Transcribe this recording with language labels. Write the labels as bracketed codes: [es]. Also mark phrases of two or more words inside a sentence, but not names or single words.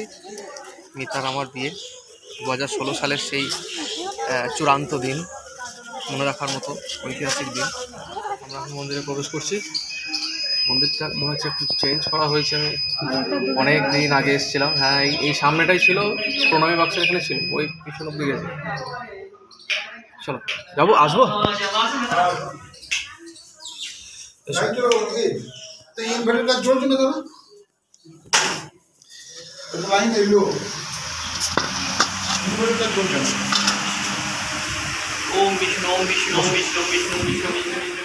[bn] মিতার আমার বিয়ে 2016 সালের সেই চূড়ান্ত দিন, মনে রাখার মতো ঐতিহাসিক দিন। আমরা মন্দিরে প্রবেশ করছি। মন্দিরটা মনে হচ্ছে একটু চেঞ্জ করা হয়েছে, আমি অনেক দিন আগে এসেছিলাম। হ্যাঁ, এই সামনেটাই ছিল, প্রণামী বাক্স এখানে ছিল, ওই পিছন অব্দি গেছে। চলো যাবো, আসবো। [sa] ओम विष्णु ओम विष्णु ओम विष्णु विष्णु विष्णु विष्णु